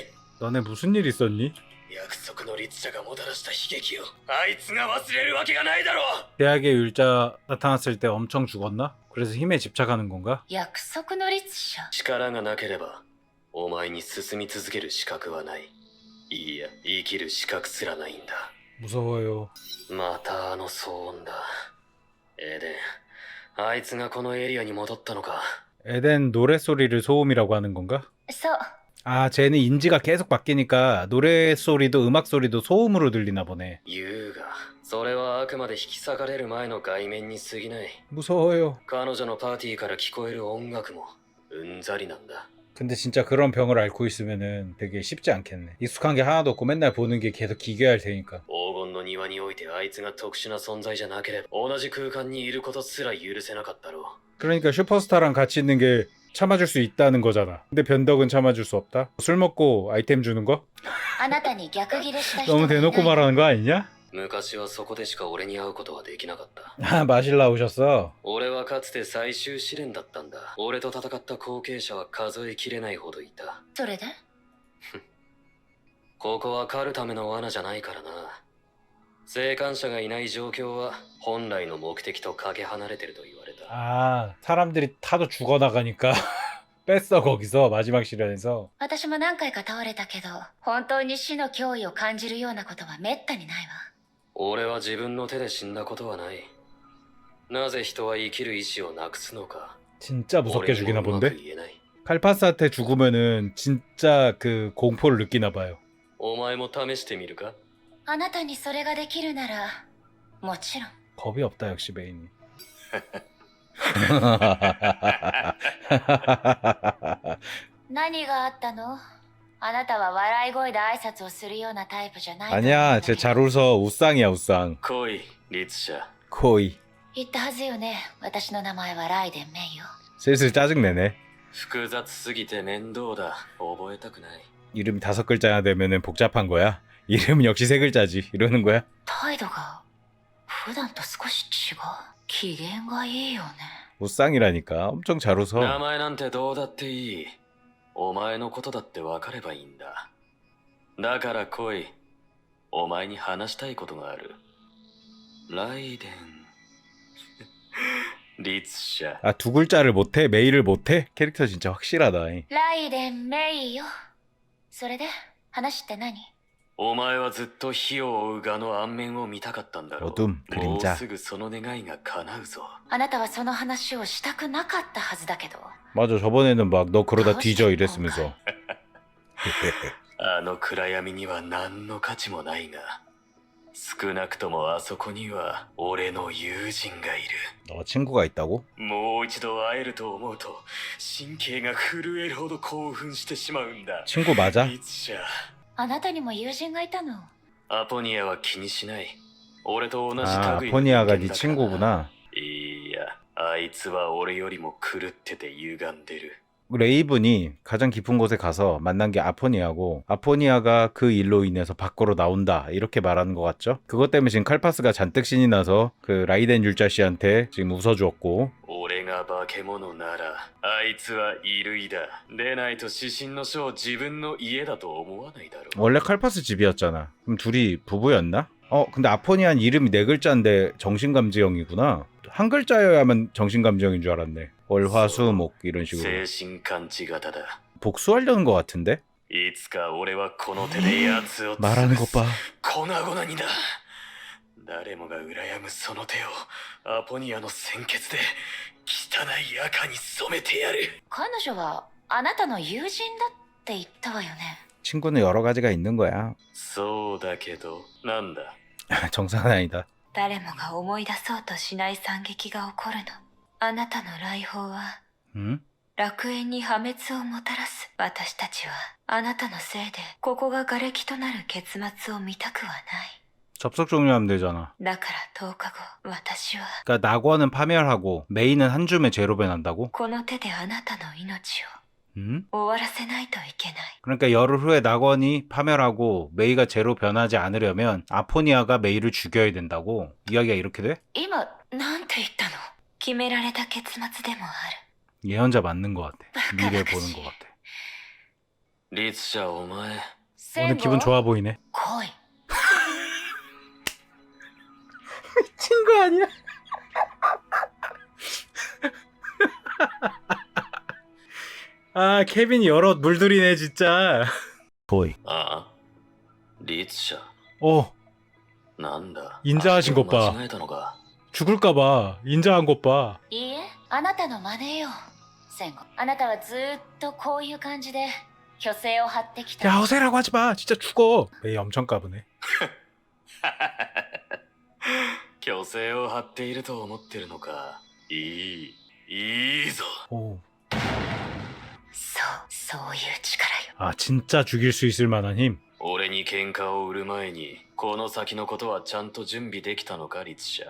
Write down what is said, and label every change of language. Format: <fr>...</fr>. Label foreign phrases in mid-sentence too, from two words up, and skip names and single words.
<ko>너네 무슨 일 있었니?</ko> <ja>約束の律者がもたらした悲劇をあいつが忘れるわけがないだろう。</ja> <ko>대학에 율자 나타났을 때 엄청 죽었나? 그래서 힘에 집착하는 건가?</ko> <ja>約束の律者。力がなければお前に進み続ける資格はない。いいや、生きる資格すらないんだ。</ja> <ko>무서워요.</ko> <ja>またあの騒音だ。エデン、あいつがこのエリアに戻ったのか。</ja> <ko>에덴 노랫소리를 소음이라고 하는 건가?</ko> <ja>そう。</ja> <ko>아, 쟤는 인지가 계속 바뀌니까 노랫소리도 음악소리도 소음으로 들리나 보네.</ko> <ja>優雅、それはあくまで引き裂かれる前の外面に過ぎない。</ja> <ko>무서워요.</ko> <ja>彼女のパーティーから聞こえる音楽もうんざりなんだ。</ja> <ko>근데 진짜 그런 병을 앓고 있으면은 되게 쉽지 않겠네. 익숙한 게 하나도 없고 맨날 보는 게 계속 기괴할 테니까.</ko> <ja>黄金の庭においてあいつが特殊な存在じゃなければ同じ空間にいることすら許せなかったろう。</ja> <ko>그러니까 슈퍼스타랑 같이 있는 게 참아줄 수 있다는 거잖아. 근데 변덕은 참아줄 수 없다? 술 먹고 아이템 주는 거?</ko> <ja>あなたに逆ギレした人</ja> <ko>너무</ko> <ja>がいない</ja> <ko>대놓고 말하는 거 아니냐?</ko> <ja>昔はそこでしか俺に会うことはできなかった。</ja> <ko>아, 마실라 오셨어.</ko> <ja>俺はかつて最終試練だったんだ。俺と戦った後継者は数えきれないほどいた。それで？ここは狩るための罠じゃないからな。生還者がいない状況は本来の目的とかけ離れてると言われた。</ja> <ko>아, 사람들이 타도 죽어나가니까 뺐어 거기서 마지막 시련에서.</ko> <ja>私も何回か倒れたけど、本当に死の脅威を感じるようなことはめったにないわ。俺は自分の手で死んだことはない。なぜ人は生きる意志をなくすのか。</ja> <ko>진짜 무섭게 죽이나</ko> <ja>俺にもうまく</ja> <ko>본데?</ko> <ja>言えない。</ja> <ko>칼파스한테 죽으면은 진짜 그 공포를 느끼나 봐요.</ko> <ja>お前も試してみるか。あなたにそれができるなら、もちろん。</ja> <ko>겁이 없다 역시 메인이.</ko> <ja>何があったの？あなたは笑い声で挨拶をするようなタイプじゃないと思うん</ja> <ko>아니야,</ko> <ja>だけ</ja> <ko>쟤</ko> <ja>ど。</ja> <ko>잘 웃어. 우쌍이야 우쌍.</ko> <ja>来い、律者。</ja> <ko>코이.</ko> <ja>言ったはずよね。私の名前はライデン・メイよ。</ja> <ko>슬슬 짜증내네.</ko> <ja>複雑すぎて面倒だ。覚えたくない。</ja> <ko>이름이 5글자나 되면은 복잡한 거야? 이름은 역시 3글자지. 이러는 거야?</ko> <ja>態度が普段と少し違う。機嫌がいいよね。</ja> <ko>우쌍이라니까. 엄청 잘</ko> <ja>名</ja> <ko>웃어.</ko> <ja>前なんてどうだっていい。 お前のことだって分かればいいんだ。だから来い。お前に話したいことがある。ライデン律者。</ja> <ko>아, 두 글자를 못해? 메이를 못해? 캐릭터 진짜 확실하다.</ko> <ja>ライデン・メイよ。それで話って何？お前はずっと火を追う蛾の暗面を見たかったんだろう。</ja> <ko>어둠,</ko> <ja>もう</ja> <ko>그림자.</ko> <ja>すぐその願いが叶うぞ。あなたはその話をしたくなかったはずだけど。</ja> <ko>맞아, 저번에는 막 너 그러다 뒤져 이랬으면서.</ko> <ja>あの暗闇には何の価値もないが、少なくともあそこには俺の友人がいる。</ja> <ko>너 친구가 있다고?</ko> <ja>もう一度会えると思うと神経が震えるほど興奮してしまうんだ。</ja> <ko>친구 맞아?</ko> <ja>律者。あなたにも友人がいたの？アポニアは気にしない。俺と同じ</ja> <ko>아,</ko> <ja>類の人間</ja> <ko>아포니아가</ko> <ja>だ</ja> <ko>네</ko> <ja>から。</ja> <ko>친구구나.</ko> <ja>いや、あいつは俺よりも狂ってて歪んでる。</ja> <ko>레이븐이 가장 깊은 곳에 가서 만난 게 아포니아고, 아포니아가 그 일로 인해서 밖으로 나온다 이렇게 말하는 것 같죠? 그것 때문에 지금 칼파스가 잔뜩 신이 나서 그 라이덴 율자 씨한테 지금 웃어주었고.</ko> <ja>俺が化け物ならあいつは異類だ。でないと指針の書を自分の家だと思わないだろう。</ja> <ko>원래 칼파스 집이었잖아. 그럼 둘이 부부였나? 근데 아포니아는 이름이 네 글자인데 정신감지형이구나. 한 글자여야만 정신감지형인 줄 알았네. 월화수목 이런 식으로.</ko> <ja>精神感知型だ。</ja> <ko>복수하려는 것 같은데?</ko> <ja>いつか俺はこの手で奴を</ja> <ko>말하는 것 봐.</ko> <ja>粉々にだ。誰もが羨むその手をアポニアの鮮血で汚い赤に染めてやる。彼女はあなたの友人だって言ったわよね。</ja> <ko>친구는 여러 가지가 있는 거야.</ko> <ja>そうだけど、なんだ。</ja> <ko>정상은 아니다.</ko> <ja>誰もが思い出そうとしない惨劇が起こるの。あなたの来訪は</ja> <ko>응?</ko> <ja>楽園に破滅をもたらす。私たちはあなたのせいでここが瓦礫となる結末を見たくはない。</ja> <ko>접속 종료하면 되잖아.</ko> <ja>だから10日後、私は</ja> <ko>그러니까 낙원은 파멸하고 메이는 한 줌의 죄로 변한다고?</ko> <ja>この手であなたの命</ja> <ko>응?</ko> <ja>を終わらせないといけない。</ja> <ko>그러니까 열흘 후에 낙원이 파멸하고 메이가 죄로 변하지 않으려면 아포니아가 메이를 죽여야 된다고? 이야기가 이렇게 돼?</ko> <ja>今なんて言ったの？決められた結末でもある。</ja> <ko>예언자 맞는 것 같아. 미래 보는 것 같아.</ko> <ja>律者お前。</ja> <ko>오늘 기분 좋아 보이네.</ko> <ja>来い。</ja> <ko>미친 거 아니야? 아, 케빈이 여러 물들이네 진짜. 거의.</ko> <ja>ああ、律者。 なんだ。</ja> <ko>인자하신 것</ko> <ja>間</ja> <ko>봐.</ko> <ja>違えたのか。</ja> <ko>죽을까봐 인자한 것 봐.</ko> <ja>いいえ、あなたの真似よ。戦後。あなたはずっとこういう感じで虚勢を張ってきた。</ja> <ko>야, 허세라고 하지 마. 진짜 죽어. 메이 엄청 까부네.</ko> <ja>虚勢を張っていると思ってるのか。いいぞ。</ja> <ko>오.</ko> <ja>そういう力よ。</ja> <ko>아, 진짜 죽일 수 있을 만한 힘.</ko> <ja>俺に喧嘩を売る前にこの先のことはちゃんと準備できたのか、律者。</ja>